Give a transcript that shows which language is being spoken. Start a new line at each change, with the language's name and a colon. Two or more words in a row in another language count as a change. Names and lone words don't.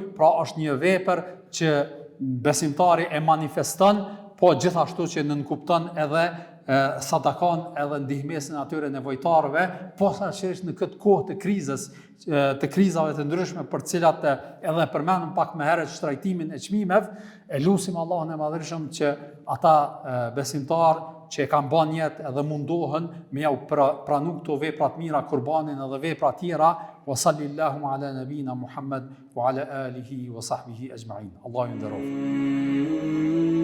Albanian: Pra është një vepër që besimtari e manifeston, po gjithashtu që nënkupton edhe sadakan edhe ndihmesën atyre nevojtarëve, posaçërisht në këtë kohë të krizave të ndryshme për të cilat edhe përmendëm pak më herët shtrajtimin e çmimeve. E lutim Allahun e Madhërisht që ata besimtarë që e kanë bën jetë edhe mundohen me ja pranu këto vepra të mira, kurbanin edhe vepra tjera.
Arabic: وصلى الله على نبينا محمد وعلى آله وصحبه أجمعين.
Albanian: Allahu nderoft.